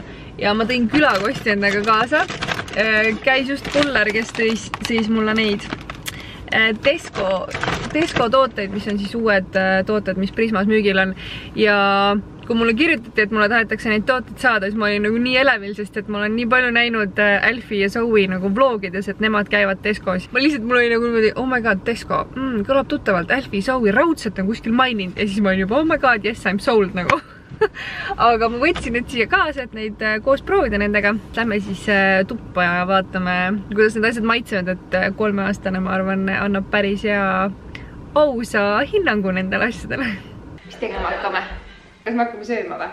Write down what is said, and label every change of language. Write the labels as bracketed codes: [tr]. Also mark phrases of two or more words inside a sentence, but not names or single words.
[et] Ja ma tõin külakosti endaga kaasa. Käis just Kullar, kes tõi siis mulle neid Tesco tooteid, mis on siis uued tooted, mis Prismas müügil on. Ja kui mulle kirjutati, et mulle tahetakse neid tooteid saada, siis ma olin nagu nii elevil, sest et ma olen nii palju näinud Alfie ja Zoe nagu vlogides, et nemad käivad Tescos. Ma lihtsalt, mul oli nagu niimoodi, [en] oh my god, Tesco, [et] kõlab tuttavalt, Alfie, Zoe raudselt on kuskil maininud ja siis ma olin juba, [en] oh my god, yes, I'm sold nagu. [et] Aga ma võtsin nüüd siia kaasa, et neid koos proovida nendega. Lähme siis tuppa ja vaatame, kuidas need asjad maitsevad, et 3-aastane, ma arvan, annab päris hea ausa hinnangu nendele asjadele. Mis tegema hakkame? Kas me hakkame sööma või?